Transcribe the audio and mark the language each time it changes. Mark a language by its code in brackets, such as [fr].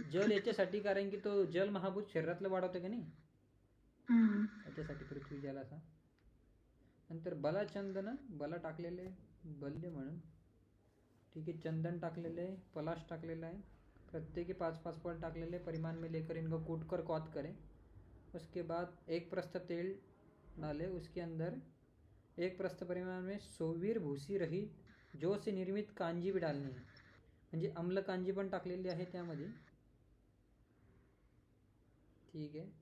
[mr] जल याच्यासाठी, कारण की तो जल महाभूत शरीरातलं वाढवतो का नाही, याच्यासाठी पृथ्वी जल असा. नंतर बला, चंदन, बला टाकलेले बल्य म्हणून, ठीक आहे, चंदन टाकलेले, पलाश टाकलेला आहे, प्रत्येकी 5-5 पल टाकलेले. [hi] परिमाण में लेकर इनको कूट कर कौत करें. उसके बाद 1 प्रस्थ तेल डाले, उसके अंदर 1 प्रस्थ परिमाण में सोवीर भूसी रहित जो से निर्मित कांजी भी डालनी है. [mr] म्हणजे अम्ल कांजी पण टाकलेली आहे त्यामध्ये, ठीक आहे.